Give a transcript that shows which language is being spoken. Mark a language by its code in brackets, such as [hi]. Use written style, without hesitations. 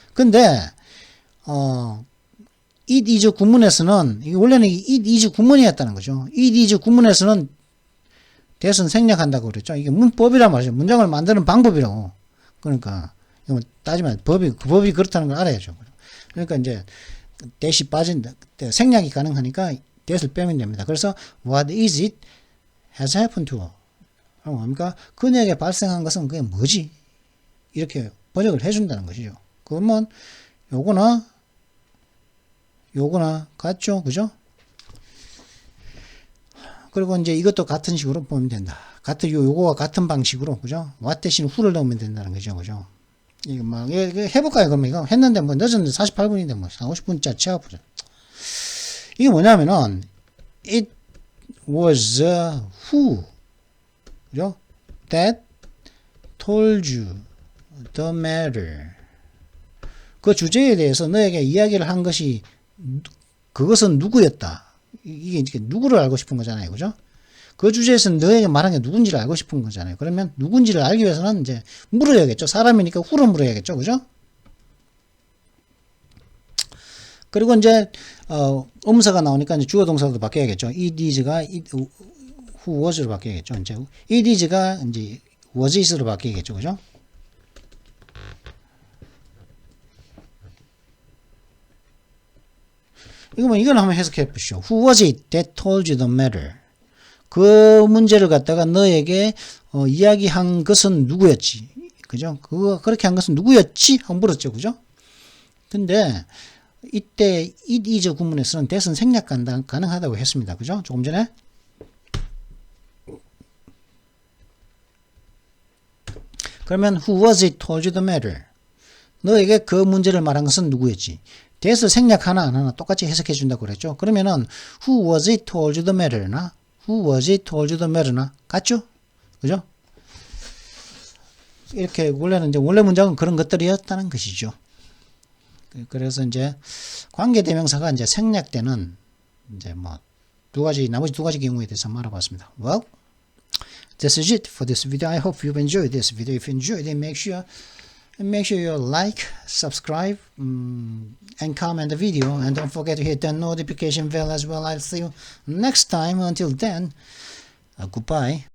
[ko] 근데 it is 구문에서는 이게 원래는 it is 구문이었다는 거죠. it is 구문에서는 that은 생략한다고 그랬죠. 이게 문법이란 말이죠. 문장을 만드는 방법이라고. 그러니까 이거 따지면 그 법이 그렇다는 걸 알아야죠. 그러니까 이제 that이 빠진다. 생략이 가능하니까 that을 빼면 됩니다. 그래서 [en] what is it has happened to her? [ko] 뭡니까? 그녀에게 발생한 것은 그게 뭐지? 이렇게 번역을 해준다는 것이죠. 그러면 요거나 같죠, 그죠? 그리고 이제 이것도 같은 식으로 보면 된다. 요거와 같은 방식으로, 그죠? what 대신 who를 넣으면 된다는 거죠, 그죠? 이거 막 해볼까요? 그러면 이거 했는데 뭐 늦었는데 48분인데 뭐 50분짜리 채워보자. 이게 뭐냐면은 [en] it was who, [ko] 그죠? [en] that told you the matter. [ko] 그 주제에 대해서 너에게 이야기를 한 것이 그것은 누구였다. 이게 누구를 알고 싶은 거잖아요, 그죠? 그 주제에서 너에게 말한 게 누군지를 알고 싶은 거잖아요. 그러면 누군지를 알기 위해서는 이제 물어야겠죠. 사람이니까 who를 물어야겠죠, 그죠? 그리고 이제 음사가 나오니까 이제 주어 동사도 바뀌어야겠죠. it is가 who was로 바뀌어야겠죠. 이제 it is가 이제 was is로 바뀌겠죠, 그죠? 이건 한번 해석해 보시죠. [en] Who was it that told you the matter? [ko] 그 문제를 갖다가 너에게 이야기한 것은 누구였지? 그죠? 그렇게 한 것은 누구였지? 하고 물었죠. 그죠? 근데 이때 it is 구문에서는 that은 생략 가능하다고 했습니다. 그죠? 조금 전에. 그러면 [en] who was it told you the matter? [ko] 너에게 그 문제를 말한 것은 누구였지? that을 생략 하나 안 하나 똑같이 해석해 준다고 그랬죠. 그러면은 [en] who was it told you the matter [ko] 나 who was it told you the matter나 같죠? 그죠? 이렇게 원래는 이제 원래 문장은 그런 것들이었다는 것이죠. 그래서 이제 관계대명사가 이제 생략되는 이제 뭐 나머지 두 가지 경우에 대해서 한번 알아봤습니다. [en] Well, this is it for this video. I hope you've enjoyed this video. If you enjoyed it, make sure you like, subscribe, and comment the video. And don't forget to hit the notification bell as well. I'll see you next time. Until then, goodbye.